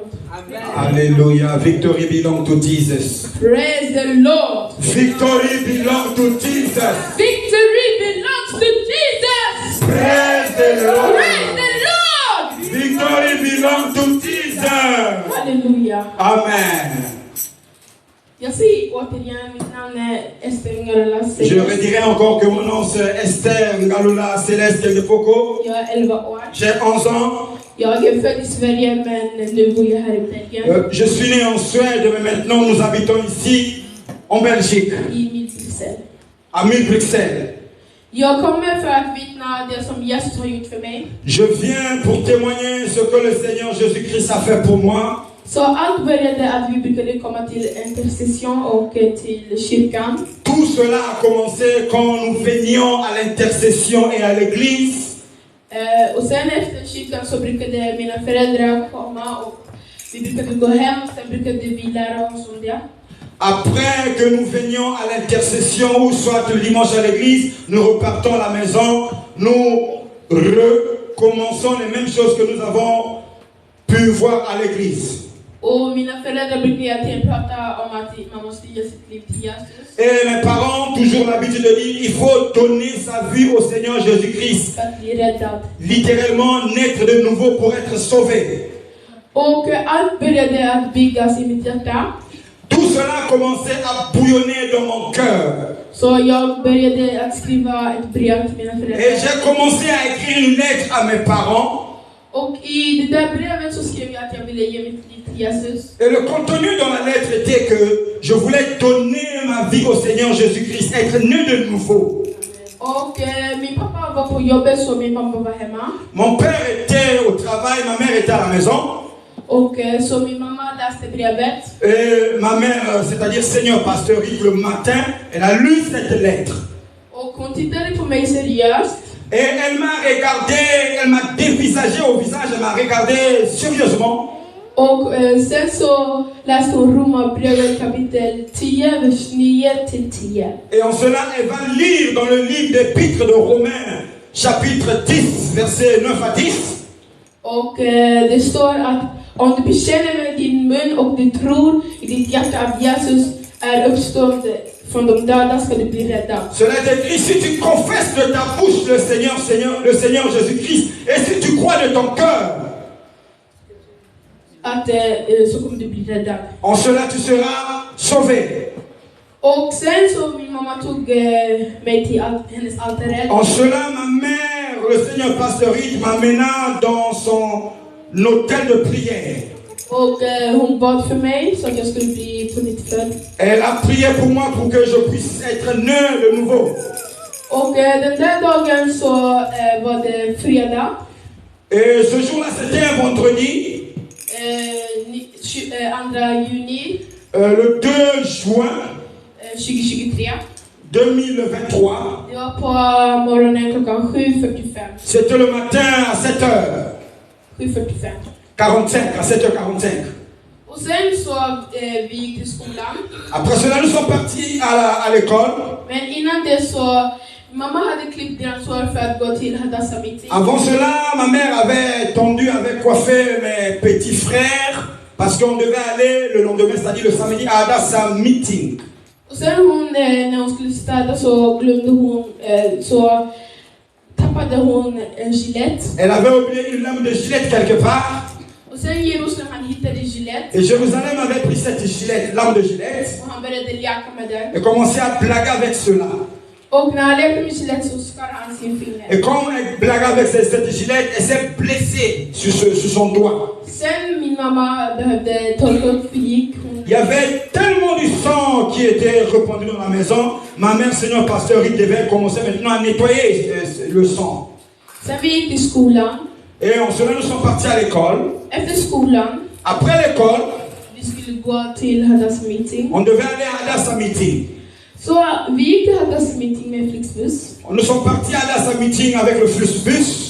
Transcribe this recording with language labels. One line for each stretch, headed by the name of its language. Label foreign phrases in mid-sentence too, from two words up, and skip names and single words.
French: Amen. Alléluia.
English: Victory belongs to Jesus. Praise the Lord. Victory belongs to Jesus. Victory belongs to Jesus. Praise the Lord. Praise the Lord. Victory belongs to Jesus. Hallelujah. Amen.
French: Je redirai encore que mon nom c'est Esther Ngalula Céleste Keldepoko. J'ai 11 ans. Je suis né en Suède, mais maintenant nous habitons ici en Belgique. À Bruxelles. Je viens pour témoigner ce que le Seigneur Jésus-Christ a fait pour moi.
Swedish: Så allt började att vi brukade komma till intercession och till kyrkan.
French: Tout cela a commencé quand nous venions à l'intercession et à l'église.
Swedish: Och sen efter kyrkan så brukade mina föräldrar komma och vi brukade gå hem och sen brukade vi lära oss om det.
French: Après que nous venions à l'intercession ou soit le dimanche à l'église, nous repartons à la maison, nous recommençons les mêmes choses que nous avons pu voir à l'église.
Swedish: Och mina föräldrar brukar egentligen prata om att man måste ge sitt liv till Jesus.
French: Et mes parents ont toujours l'habitude de dire il faut donner sa vie au Seigneur Jésus-Christ.
Swedish: För att bli räddad.
French: Littéralement naître de nouveau pour être sauvé.
Swedish: Och allt började att byggas i mitt hjärta.
French: Tout cela a commencé à bouillonner dans mon cœur.
Swedish: Så jag började att skriva ett brev till mina föräldrar.
French: Et j'ai commencé à écrire une lettre à mes parents.
Swedish: Och i det där brevet så skrev jag att jag ville ge mitt liv till Jesus.
French: Et le contenu dans la lettre était que je voulais donner ma vie au Seigneur Jésus-Christ, être né de nouveau.
Swedish: Och min pappa var på jobbet så min mamma var hemma.
French: Mon père était au travail, ma mère était à la maison.
Swedish: Och så min mamma läste brevet.
French: Et ma mère, c'est-à-dire Seigneur Pasteur Rick, le matin, elle a lu cette lettre.
Swedish: Och hon tittade på mig seriöst.
French: Et elle m'a regardé, elle m'a dévisagé au visage, elle m'a regardé sérieusement.
Swedish: Och sen så läste hon Romarbrevet kapitel 10, vers 9-10.
French: Et en cela, elle va lire dans le livre d'Épître de Romains, chapitre 10, versets 9 à 10.
Swedish: Och det står att om du bekänner med din mun och du tror i ditt hjärta att Jesus är uppstånd från de döda ska du bli räddad.
French: Cela est écrit, si tu confesses de ta bouche le Seigneur Jésus-Christ, et si tu crois de ton cœur,
Swedish: Att så kommer du bli räddad.
French: en cela tu seras sauvé.
Swedish: Och sen så min mamma tog mig till hennes altare.
French: En cela ma mère, le Seigneur Pasteur Rick, m'amena dans son hôtel de prière.
Swedish: Och hon bad för mig så att jag skulle bli på nytt född.
French: Elle a prié pour moi pour que je puisse être né de nouveau.
Swedish: Och den där dagen så var det fredag.
French: Et ce jour-là, c'était un vendredi.
Swedish: 2 juni.
French: Le 2 juin 2023. 2023.
Swedish: Det var på morgonen klockan 7:45.
French: C'était le matin à 7h. 7:45. 45, à 7h45.
Swedish: Och sen så vi gick till skolan.
French: Après cela, nous sommes partis à l'école.
Swedish: Men innan det så mamma hade klippt deras hår för att gå till Hadassah meeting.
French: Avant cela, ma mère avait coiffé mes petits frères parce qu'on devait aller le lendemain, c'est-à-dire le samedi, à Hadassah meeting.
Swedish: Och sen när hon skulle städa så glömde hon så tappade hon en gilet.
French: Elle avait oublié une lame de gilet quelque part.
Swedish: Och sen Jerusalem han hittade gilet.
French: Et Jérusalem avait pris cette gilet, lame de gilet,
Swedish: Och han började leka med den.
French: et commençait à blaguer avec cela.
Swedish: Och när han lekte med gilet så skar han sin finger.
French: Et quand elle blaguait avec cette gilet, elle s'est blessée sur son doigt.
Swedish: Sen min mamma behövde torka upp för gick hon.
French: Il y avait tellement du sang qui était répandu dans la maison. Ma mère, Seigneur Pasteur, il devait commencer maintenant à nettoyer le sang.
Swedish: Sen vi gick till skolan.
French: Et en cela, nous sommes partis à l'école.
Swedish: Efter skolan.
French: Après l'école,
Swedish: Vi skulle gå till Hadassah meeting.
French: on devait aller à Hadassah meeting.
Swedish: Så vi gick till Hadassah meeting med Flixbus.
French: Nous sommes partis à Hadassah meeting avec le Flixbus.